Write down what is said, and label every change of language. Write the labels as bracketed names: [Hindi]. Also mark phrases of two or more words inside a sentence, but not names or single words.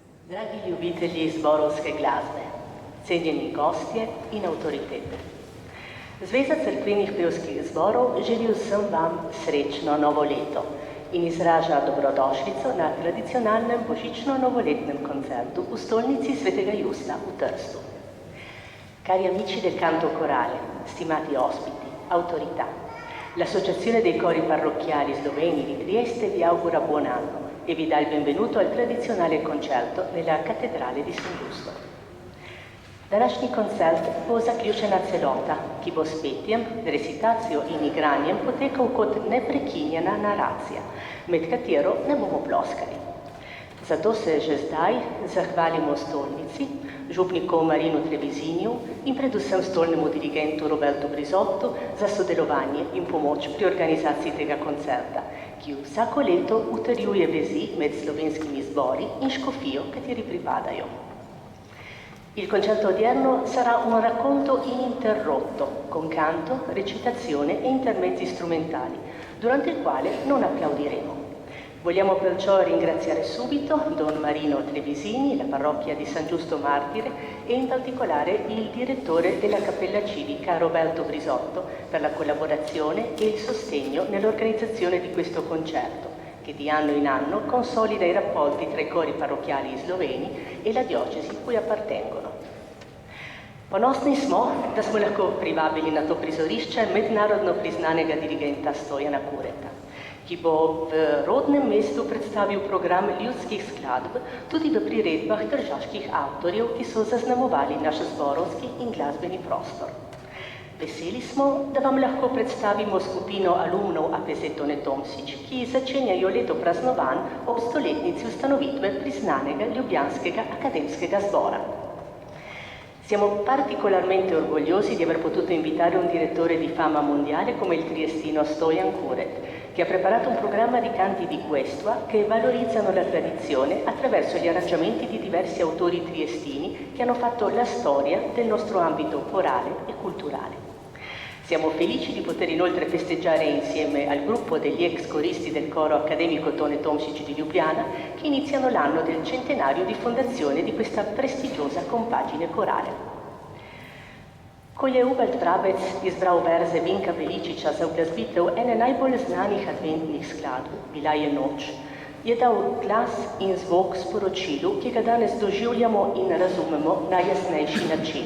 [Slovenian] Dragi ljubitelji zborovske glasbe, cenjeni gostje in avtoritete. Zveza cerkvenih pevskih zborov želi vsem vam srečno novo leto in izraža dobrodošlico na tradicionalnem božično-novoletnem koncertu v stolnici Svetega Justa v Trstu. [Italian] Cari amici del canto corale, stimati ospiti, autorità, l'Associazione dei Cori Parrocchiali Sloveni di Trieste vi augura buon anno e vi dà il benvenuto al tradizionale concerto nella Cattedrale di San Giusto. [Slovenian] Današnji koncert bo zaključena celota, ki bo s petjem, recitacijo in igranjem potekal kot neprekinjena naracija, med katero ne bomo ploskali. Zato se že zdaj zahvalimo stolnici, župniku Marinu Trevisinju in predvsem stolnemu dirigentu Robertu Brizottu za sodelovanje in pomoč pri organizaciji tega koncerta, ki vsako leto utrjuje vezi med slovenskimi zbori in škofijo, kateri pripadajo. [Italian] Il concerto odierno sarà un racconto ininterrotto, con canto, recitazione e intermezzi strumentali, durante il quale non applaudiremo. Vogliamo perciò ringraziare subito Don Marino Trevisini, la parrocchia di San Giusto Martire e in particolare il direttore della Cappella Civica Roberto Brizotto per la collaborazione e il sostegno nell'organizzazione di questo concerto, che di anno in anno consolida i rapporti tra i cori parrocchiali sloveni e la diocesi cui appartengono. [Slovenian] Ponosni smo, da smo lahko privabili na to prizorišče mednarodno priznanega dirigenta Stojana Kureta, ki bo v rodnem mestu predstavil program ljudskih skladb tudi v priredbah tržaških avtorjev, ki so zaznamovali naš zborovski in glasbeni prostor. Veseli smo, da vam lahko predstavimo skupino alumnov APZ Tone Tomšič, ki začenjajo leto praznovanj ob stoletnici ustanovitve priznanega ljubljanskega akademskega zbora. [Italian] Siamo particolarmente orgogliosi di aver potuto invitare un direttore di fama mondiale come il triestino Stojan Kuret, che ha preparato un programma di canti di questua che valorizzano la tradizione attraverso gli arrangiamenti di diversi autori triestini che hanno fatto la storia del nostro ambito corale e culturale. Siamo felici di poter inoltre festeggiare insieme al gruppo degli ex coristi del coro accademico Tone Tomšič di Ljubljana che iniziano l'anno del centenario di fondazione di questa prestigiosa compagine corale. [Slovenian] Ko je Ubald Brabec izbral verze Vinka Veličiča za uglasbitev ene najbolj znanih adventnih skladb, Bila je noč, je dal glas in zvok sporočilu, ki ga danes doživljamo in razumemo na jasnejši način.